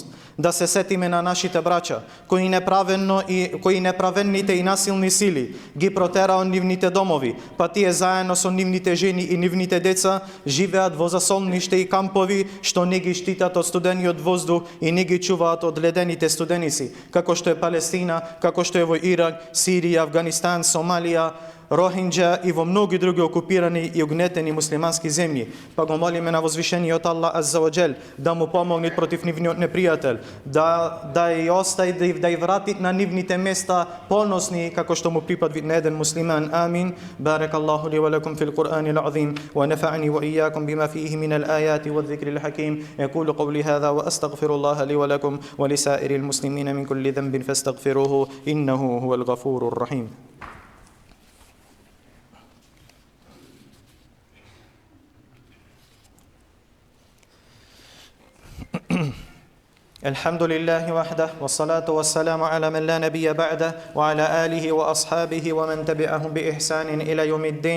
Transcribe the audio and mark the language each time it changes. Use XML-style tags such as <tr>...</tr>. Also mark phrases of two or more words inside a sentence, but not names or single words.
<mk>Да се сетиме на нашите браќа, кои неправенните и насилни сили ги протера од нивните домови, па тие заедно со нивните жени и нивните деца живеат во засолниште и кампови што не ги штитат од студениот воздух и не ги чуваат од ледените студеници, како што е Палестина, како што е во Ирак, Сирија, Афганистан, Сомалија, Рохинџа и во многи други окупирани и угнетени муслимански земји. Па го молиме на возвишениот</mk> <ar>الله عز وجل</ar> <mk>да му помогне против нивниот непријател, да ја остави да ја врати на нивните места поносни како што му припадви на еден муслиман.</mk> <ar>Амин. بارك الله لي ولكم في القرآن العظيم ونفعني وإياكم بما فيه من الآيات والذكر الحكيم. أقول قولي هذا وأستغفر الله لي ولكم ولسائر المسلمين من كل ذنب فاستغفروه إنه هو الغفور الرحيم. الحمد لله وحده والصلاة والسلام على من لا نبي بعده وعلى آله وأصحابه ومن تبعهم بإحسان إلى يوم الدين.</ar>